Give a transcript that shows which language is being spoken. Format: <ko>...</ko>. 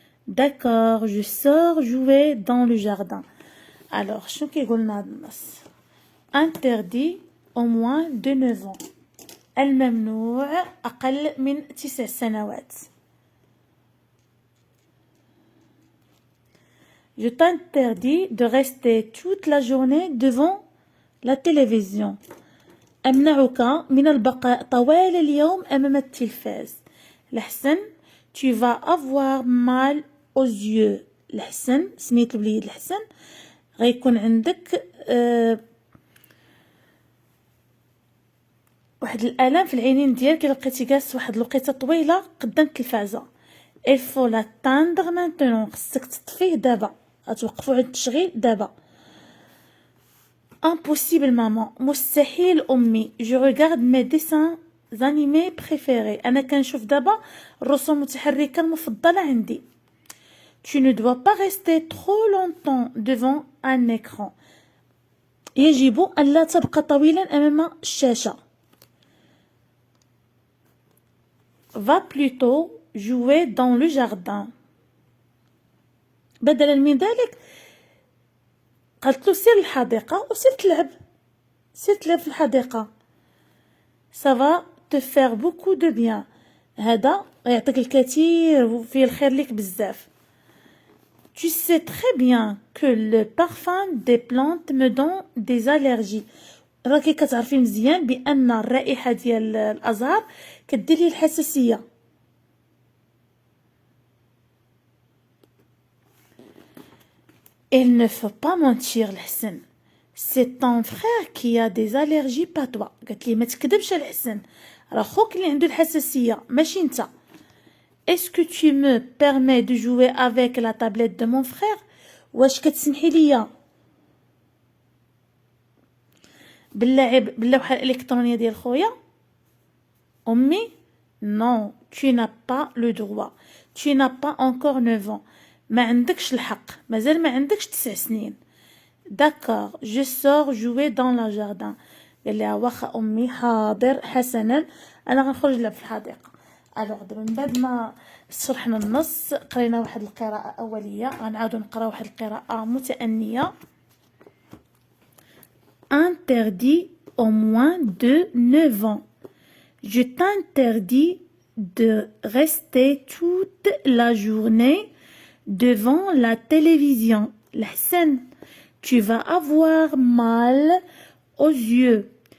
<fr>D'accord, je sors jouer dans le jardin. Alors,</fr> <ar>شنو كيقول لنا هذا النص؟</ar> <fr>Interdit au moins de 9 ans.</fr> <ar>الممنوع أقل من 9 سنوات.</ar> <fr>Je t'interdis de rester toute la journée devant la télévision.</fr> <ar>أمنعك من البقاء طوال اليوم أمام التلفاز.</ar> <fr>الحسن tu vas avoir mal aux yeux.</fr> <ar>الحسن سميت الوليد الحسن غيكون عندك واحد الالام في العينين ديالك الا بقيتي جالس واحد الوقيته طويله قدام التلفازه.</ar> <fr>il faut l'atteindre maintenant.</fr> <ar>خصك تطفيه دابا. غتوقفوا عند التشغيل دابا.</ar> <fr>Impossible, maman.</fr> <ar>مستحيل أمي.</ar> <fr>Je regarde mes dessins animés préférés.</fr> <ar>أنا كنشوف دابا الرسوم المتحركة المفضلة عندي.</ar> <fr>Tu ne dois pas rester trop longtemps devant un écran.</fr> <ar>يجب أن لا تبقى طويلا أمام الشاشة.</ar> <fr>Va plutôt jouer dans le jardin.</fr> <ar>بدلا من ذلك قالت له سير للحديقة وسير تلعب. سير تلعب في الحديقة.</ar> <fr>Ça va te faire beaucoup de bien.</fr> <ar>هذا يعطيك الكثير وفيه الخير لك بزاف.</ar> <fr>Tu sais très bien que le parfum des plantes me donne des allergies.</fr> <ar>راكي كتعرفي مزيان بأن الرائحة ديال الأزهار كدير لي الحساسية.</ar> <fr>Il ne faut pas mentir الحسن. C'est ton frère qui a des allergies pas toi.</fr> <ar>قالت لي ما تكذبش الحسن. راه خوك اللي عنده الحساسية ماشي انت.</ar> <fr>Est-ce que tu me permets de jouer avec la tablette de mon frère?</fr> <ar>واش كتسمحي ليا باللوحة الإلكترونية ديال خويا؟ أمي</ar> <fr>non, tu n'as pas le droit. Tu n'as pas encore 9 ans.</fr> <ar>ما عندكش الحق. مازال ما عندكش 9 سنين.</ar> <fr>D'accord, je sors jouer dans le jardin.</fr> <ar>قال لها واخا أمي حاضر حسنا أنا غنخرج نلعب في الحديقة. الوغ دابا من بعد ما شرحنا النص قرينا واحد القراءة أولية غنعاودو نقرا واحد القراءة متأنية.</ar> <fr>Interdit au moins de 9 ans. Je t'interdis de rester toute la journée devant la télévision. الحسن, tu vas avoir mal aux yeux.</fr>